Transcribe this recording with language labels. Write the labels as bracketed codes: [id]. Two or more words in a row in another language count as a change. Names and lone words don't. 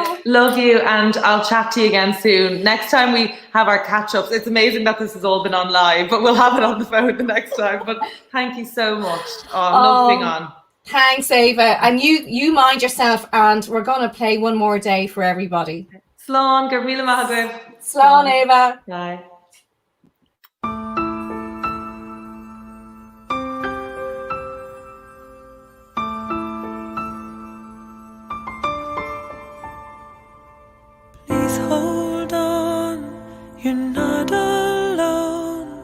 [en] Love you, and I'll chat to you again soon. Next time we have our catch-ups. It's amazing that this has all been on live, but we'll have it on the phone the next time. But thank you so much. Love being on. Thanks, Ava. And you mind yourself, and we're going to play one more day for everybody. [ga] Slán, gur míle maith. Slán, Ava. [en] Bye. Hold on, you're not alone.